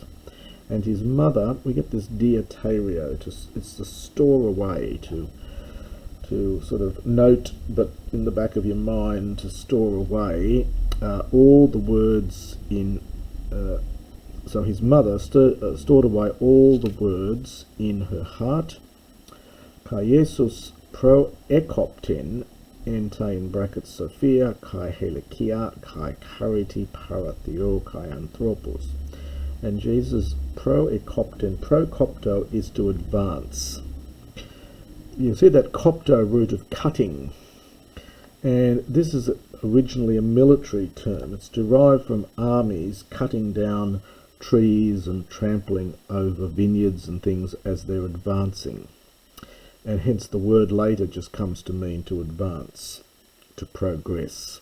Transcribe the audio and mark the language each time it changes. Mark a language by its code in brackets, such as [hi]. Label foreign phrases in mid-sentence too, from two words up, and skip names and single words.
[en] And his mother, we get this dieterio, it's to store away, to sort of note, but in the back of your mind, to store away all the words in, so his mother stored away all the words in her heart. [el] Καὶ Ἰησοῦς προέκοπτεν ἐν τῇ [en] in brackets [el] σοφίᾳ καὶ ἡλικίᾳ καὶ χάριτι παρὰ θεῷ καὶ ἀνθρώποις. [en] And Jesus [el] προέκοπτεν προκόπτω [en] is to advance. You see that kopto root of cutting, and this is originally a military term. It's derived from armies cutting down trees and trampling over vineyards and things as they're advancing, and hence the word later just comes to mean to advance, to progress.